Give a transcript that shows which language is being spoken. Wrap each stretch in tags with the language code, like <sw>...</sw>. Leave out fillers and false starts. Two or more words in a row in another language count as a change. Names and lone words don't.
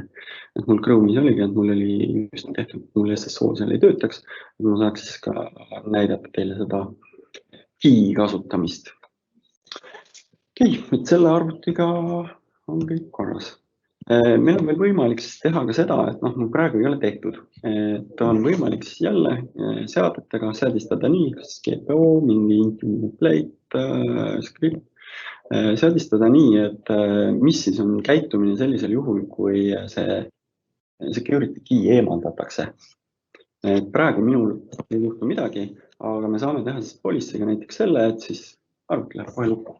<et>Et mul Chrome'is oligi, et mul oli just tehtud, et mul SSO seal ei töötaks, et ma saaks siis ka näidata teile seda key kasutamist. Okei, et selle arvutiga on kõik korras. Meil on veel võimalik siis teha ka seda, et mul praegu ei ole tehtud. Ta on võimalik siis jälle seadetega seadistada nii, kas GPO, mingi</et> <en>intimate plate,</en> <et>script, seadistada nii, et mis siis on käitumine sellisel juhul, kui see</et> <en>security key</en> <et>eemaldatakse. Praegu minul ei juhtu midagi, aga me saame teha siis policy'ga näiteks selle, et siis arvuti läheb kohe lukku.</et>